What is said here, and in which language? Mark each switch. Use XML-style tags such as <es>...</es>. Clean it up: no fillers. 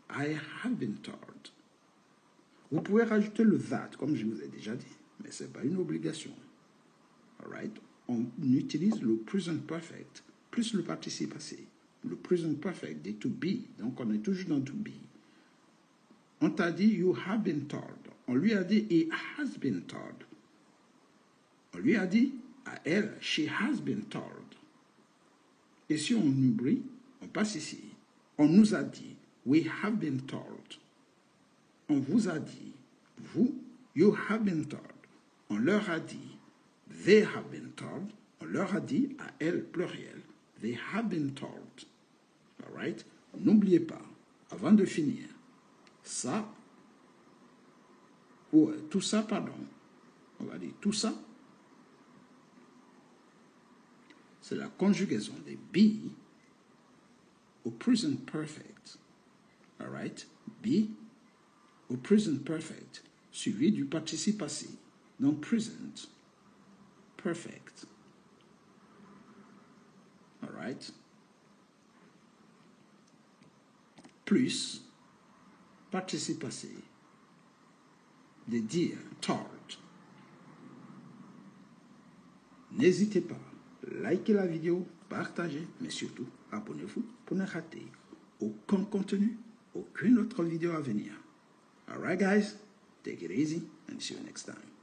<en>I have been told.</en> <fr>Vous pouvez rajouter le that, comme je vous ai déjà dit, mais ce n'est pas une obligation. All right? On utilise le present perfect plus le participe passé. Le present perfect dit to be, donc on est toujours dans to be. On t'a dit</fr> <en>you have been told.</en> <fr>On lui a dit</fr> <en>he has been told.</en> <fr>On lui a dit à elle</fr> <en>she has been told.</en> <fr>Et si on oublie, on passe ici. On nous a dit</fr> <en>we have been told.</en> <fr>On vous a dit, vous,</fr> <en>you have been told.</en> <fr>On leur a dit,</fr> <en>they have been told.</en> <fr>On leur a dit, à elle, pluriel,</fr> <en>they have been told.</en> <fr>All right? N'oubliez pas, avant de finir, ça, ou tout ça, pardon, on va dire tout ça, c'est la conjugaison des be au present perfect. All right? Be au present perfect, suivi du participe passé. Donc, present perfect.</fr> <en>All right?</en> <fr>Plus participe passé de dire told. N'hésitez pas, likez la vidéo, partagez, mais surtout, abonnez-vous pour ne rater aucun contenu, aucune autre vidéo à venir.</fr> <en>All right, guys, take it easy and see you next time.</en>